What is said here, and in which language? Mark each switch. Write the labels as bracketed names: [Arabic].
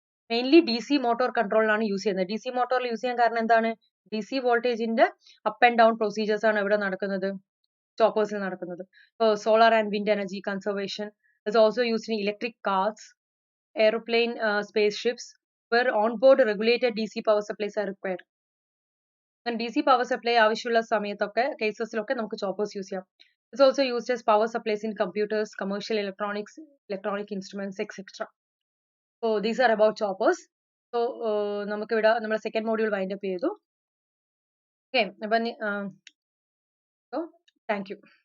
[Malayalam] Mainly DC motor കൺട്രോളിലാണ് use ചെയ്യുന്നത്. DC മോട്ടോറിൽ use ചെയ്യാൻ കാരണം എന്താണ്? DC വോൾട്ടേജിന്റെ അപ്പ് ആൻഡ് ഡൗൺ പ്രൊസീജിയേഴ്സ് ആണ് എവിടെ നടക്കുന്നത്? ചോപ്പേഴ്സിൽ നടക്കുന്നത്. [English] Solar and wind energy conservation is also used in electric cars, aeroplane, spaceships, where on-board regulated DC power supplies are required. [Malayalam] DC power supply ആവശ്യമുള്ള സമയത്തൊക്കെ കേസസിലൊക്കെ നമുക്ക് ചോപ്പേഴ്സ് യൂസ് ചെയ്യാം. [English] It's also used as power supplies in computers, commercial electronics, electronic instruments, etc. So these are about choppers. [Malayalam] So നമുക്ക് ഇവിടെ നമ്മുടെ second module wind up ചെയ്തു. Okay, അപ്പം [English] so thank you.